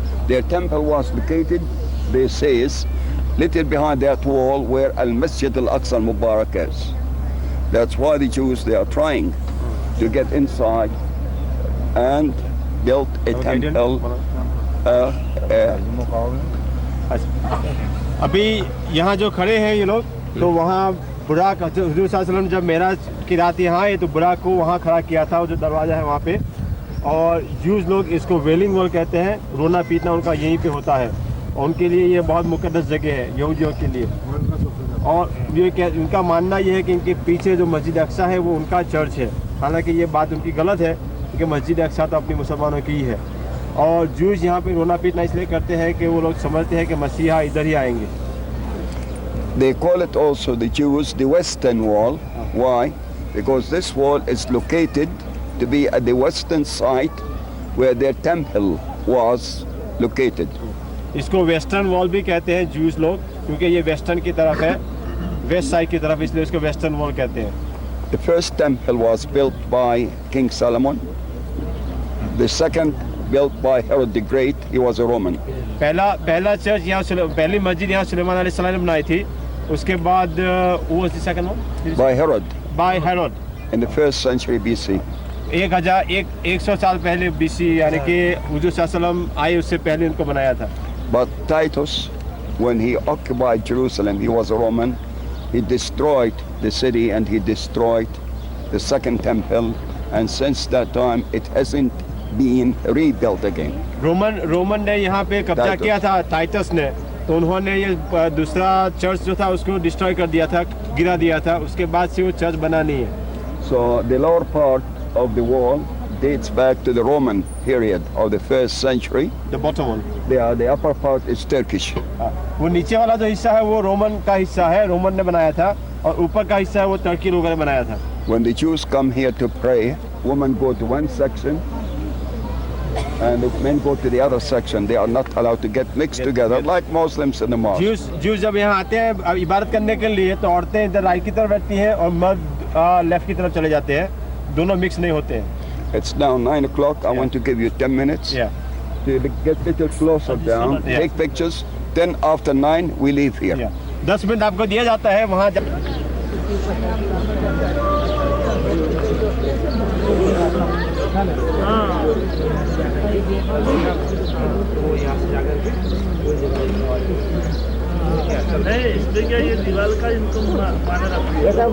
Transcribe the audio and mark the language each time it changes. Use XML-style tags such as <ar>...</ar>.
<en>Their temple was located, they say, little behind that wall where Al-Masjid Al-Aqsa Al-Mubarak is. That's why the Jews, they are trying to get inside and built a temple.</en> <hi>अभी यहाँ जो खड़े हैं ये लोग, तो वहाँ बुराक हज़रत सल्लल्लाहु अलैहि वसल्लम जब मेराज की रात यहाँ आए तो बुराक को वहाँ खड़ा किया था, वो जो दरवाज़ा है वहाँ पे। और जूस लोग इसको वेलिंग वॉल कहते हैं। रोना पीटना उनका यहीं पे होता है, और उनके लिए ये बहुत मुकद्दस जगह है यहूदियों के लिए। और ये उनका मानना ये है कि इनके पीछे जो मस्जिद अक्सा है वो उनका चर्च है। हालांकि ये बात उनकी गलत है, क्योंकि मस्जिद अक्सा तो अपनी मुसलमानों की ही है। और जूस यहाँ पे रोना पीटना इसलिए करते हैं कि वो लोग समझते हैं कि मसीहा इधर ही आएंगे।</hi> <en>They call it also, the Jews, the Western Wall. Why? Because this wall is located to be at the western side where their temple was located.</en> <hi>इसको वेस्टर्न वॉल भी कहते हैं जूस लोग, क्योंकि ये वेस्टर्न की तरफ है, वेस्ट साइड की तरफ, इसलिए इसको वेस्टर्न वॉल कहते हैं।</hi> <en>The first temple was built by King Solomon. The second built by Herod the Great. He was a Roman.</en> <hi>पहला चर्च यहाँ, पहली मस्जिद यहाँ सुलेमान अलैहिस्सलाम ने बनाई थी। उसके बाद वो</hi> <en>Second one By Herod. By Herod In the 1st century BC.</en> <hi>100 साल पहले BC, यानी कि हुजूर सल्लल्लाहु आए उससे पहले उनको बनाया था।</hi> <en>But Titus, when he occupied Jerusalem, he was a Roman. He destroyed the city and he destroyed the second temple, and since that time it hasn't been rebuilt again.</en> <hi>Roman ने यहाँ पे कब्जा किया था, टाइटस ने, तो उन्होंने ये दूसरा चर्च जो था उसको डिस्ट्रॉय कर दिया था, गिरा दिया था। उसके बाद से वो चर्च बना नहीं है।</hi> <en>So the lower part of the wall dates back to the Roman period of the 1st century. The bottom one. The upper part is Turkish.</en> <hi>वो नीचे वाला जो हिस्सा है वो रोमन का हिस्सा है, रोमन ने बनाया था, और ऊपर का हिस्सा है वो तुर्की लोगों ने बनाया था।</hi> <en>When the Jews come here to pray, women go to one section and the men go to the other section. They are not allowed to get mixed together like Muslims in the mosque.</en> <hi>Jews जब यहाँ आते हैं अब इबादत करने के लिए तो औरतें इधर राइट की तरफ बैठती हैं और मर्द लेफ्ट की तरफ चले जाते हैं, दोनों मिक्स नहीं होते हैं.</hi> <en>It's now 9 o'clock. I want to give you 10 minutes to get pictures closer down. Take pictures. Then after 9 we leave here.</en> <hi>10 minute आपको दिया जाता है वहाँ इसमें क्या ये दीवार का इनको माने रखा है?</hi>